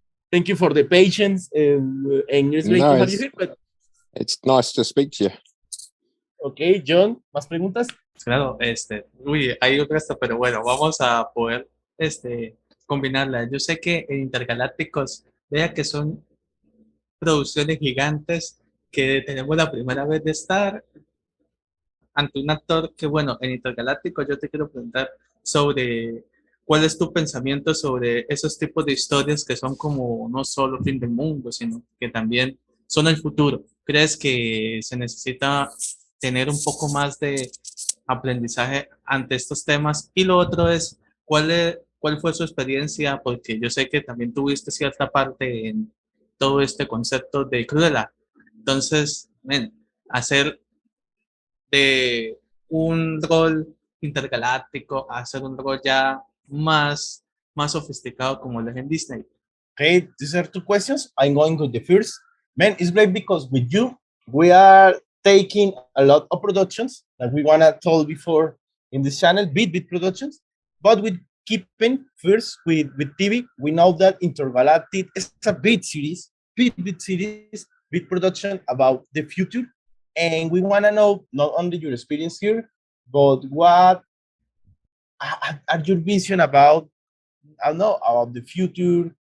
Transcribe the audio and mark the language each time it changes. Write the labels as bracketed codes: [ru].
[en] Thank you for the patience, and it's great to have you here. But it's nice to speak to you. [es] Ok, John, ¿más preguntas? Claro, hay otras, pero bueno, vamos a poder combinarlas. Yo sé que en Intergalácticos, vea que son producciones gigantes que tenemos la primera vez de estar ante un actor que, bueno, en Intergaláctico yo te quiero preguntar sobre cuál es tu pensamiento sobre esos tipos de historias que son como no solo fin del mundo, sino que también son el futuro. ¿Crees que se necesita tener un poco más de aprendizaje ante estos temas? Y lo otro es, ¿cuál fue su experiencia? Porque yo sé que también tuviste cierta parte en todo este concepto de Cruella. Entonces, hacer de un rol intergaláctico a hacer un rol ya más sofisticado como lo es en Disney. [en] Okay, these are two questions. I'm going with the first. Man, it's great because with you, we are taking a lot of productions that we want to tell before in this channel, bit productions, but with keeping first with TV. We know that Intergalactic is a bit series, bit production about the future, and we want to know not only your experience here, but what are your vision about, I don't know, about the future.